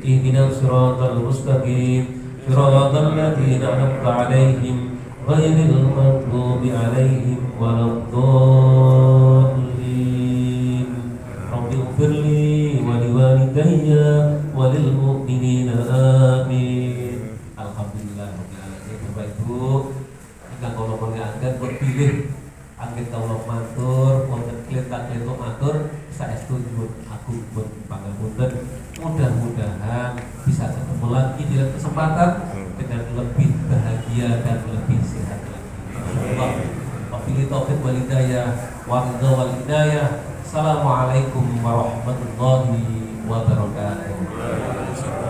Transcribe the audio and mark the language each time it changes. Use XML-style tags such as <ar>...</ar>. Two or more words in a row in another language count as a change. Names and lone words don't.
<ar>اهدنا الصراط المستقيم. صراط الذين أنعمت عليهم غير المغضوب عليهم ولا الضالين. رب اغفر لي ولوالدي وللمؤمنين آمين. الحمد لله رب العالمين.</ar> <jv>Bapak Ibu, ingkang kula pangapunten berpilih anggen kawula matur wonten kletak-kletuk matur saestu nyuwun agung pun pangapunten.</jv> <id>Mudah-mudahan bisa ketemu lagi di lain kesempatan dengan lebih bahagia dan lebih sehat lagi. Insyaallah.</id> <ar>وبالله التوفيق والهداية والرضا والهداية. السلام عليكم ورحمة الله وبركاته.</ar>